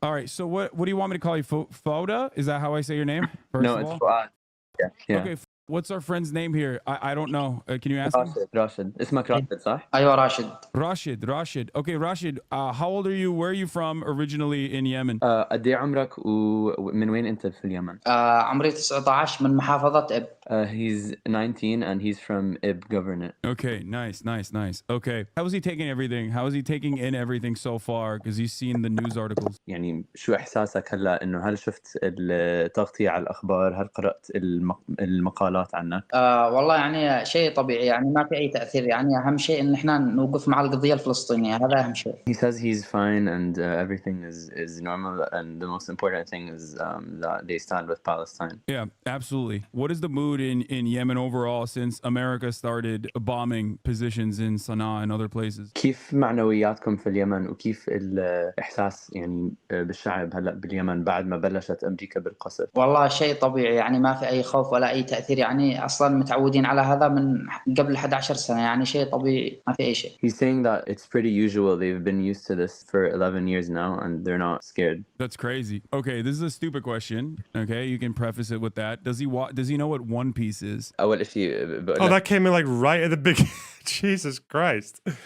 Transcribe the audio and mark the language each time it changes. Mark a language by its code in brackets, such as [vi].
[en] All right, so what do you want me to call you? Foda? Is that how I say your name? No, it's Fuad. Yeah. Okay, what's our friend's name here? I don't know. Can you ask him? [ar] Rashid. اسمك راشد صح؟ أيوة راشد. [en] Rashid. Okay, Rashid, how old are you? Where are you from originally in Yemen? [ar] قد ايه عمرك ومن وين انت في اليمن؟ عمري 19 من محافظة إب. [en] He's 19 and he's from Ib Governorate. Okay, nice. Okay, how is he taking everything? How is he taking in everything so far? Because he's seen the news articles. [ar] يعني شو إحساسك هلا إنه هل شفت التغطية على الأخبار؟ هل قرأت المقالات عنك؟ والله يعني شيء طبيعي يعني ما في أي تأثير يعني أهم شيء إن إحنا نوقف مع القضية الفلسطينية هذا أهم شيء. [en] He says he's fine and everything is normal and the most important thing is that they stand with Palestine. Yeah, absolutely. What is the mood in Yemen overall since America started bombing positions in Sana'a and other places? [ar] كيف معنوياتكم في اليمن وكيف الإحساس يعني بالشعب هلا باليمن بعد ما بلشت أمريكا بالقصف؟ والله شيء طبيعي يعني ما في أي خوف ولا أي تأثير يعني أصلاً متعودين على هذا من قبل 11 سنة يعني شيء طبيعي ما في أي شيء. [en] He's saying that it's pretty usual. They've been used to this for 11 years now and they're not scared. That's crazy. Okay, this is a stupid question. Okay, you can preface it with that. Does he know what One Piece is? [ar] أول شيء [en] Oh, that came in like right at the beginning. Jesus Christ.